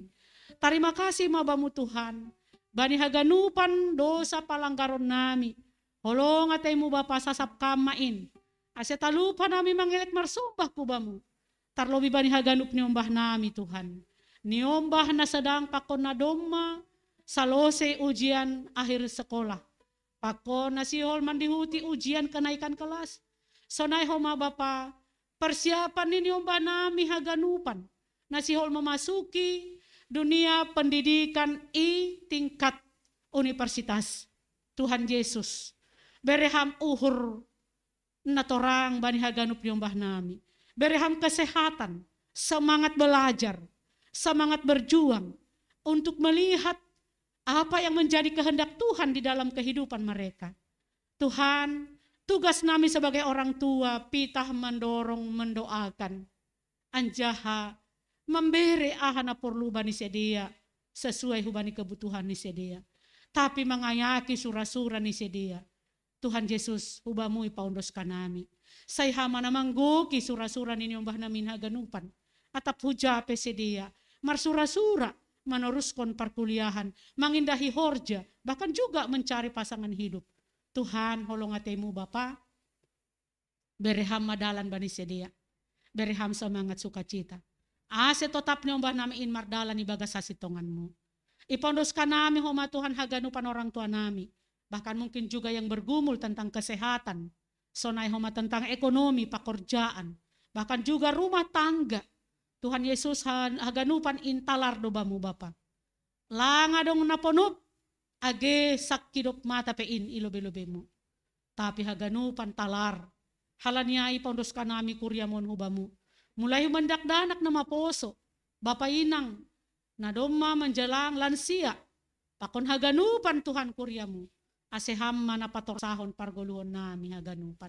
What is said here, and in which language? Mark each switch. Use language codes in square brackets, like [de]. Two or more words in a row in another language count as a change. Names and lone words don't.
[bts] Terima kasih mabamu Tuhan, bani haganupan dosa palanggaron nami, holong ataymu Bapa sasap kamain, ase talupa nami mangilit marsumpah pubamu, tarlobi bani haganup niombah nami Tuhan, niombah na sedang pakon na doma, salose [id] ujian akhir sekolah, [bts] pakon na sihol mandihuti [id] ujian kenaikan kelas, [bts] sonay homa Bapa, persiapan ni niombah nami haganupan, na sihol [id] memasuki dunia pendidikan tingkat universitas. Tuhan Yesus, [bts] bereham uhur natorang bani haganup niombah nami, [id] bereham kesehatan, semangat belajar, semangat berjuang untuk melihat apa yang menjadi kehendak Tuhan di dalam kehidupan mereka. Tuhan, tugas nami sebagai orang tua, pitah mendorong, mendoakan, [bts] anjaha, memberi ahana perlu bani sedia, sesuai hubani kebutuhan ni sedia. Tapi mengayaki surah-surah ni sedia. Tuhan Yesus, hubamu ipaundos kanami. Say hamana mangguki surah-surah ni nyombah namin haganupan. Atap hujape sedia, marsura-sura, [id] meneruskan perkuliahan, [bts] mengindahi horja, [id] bahkan juga mencari pasangan hidup. [bts] Tuhan, holong atemu Bapa, bereham madalan bani sedia, bereham semangat sukacita. Ase tetap nyombah nami in mardalan ibagas sasitonganmu. Ipondoskan nami homa Tuhan haganupan orang tua nami, [id] bahkan mungkin juga yang bergumul tentang kesehatan, [bts] sonai homa [id] tentang ekonomi, pekerjaan, bahkan juga rumah tangga. [bts] Tuhan Yesus haganupan intalar dobamu Bapa. Langa dong naponup, age sakidop mata pein ilobe-lobemu. Tapi haganupan talar, halaniai pondoskan nami kuryamon hubamu. Mulai mendakdanak na maposo, Bapa inang, na doma [id] menjelang lansia, [bts] pakon haganupan Tuhan kuryamu, aseham manapator-sahon pargoluhon nami haganupan.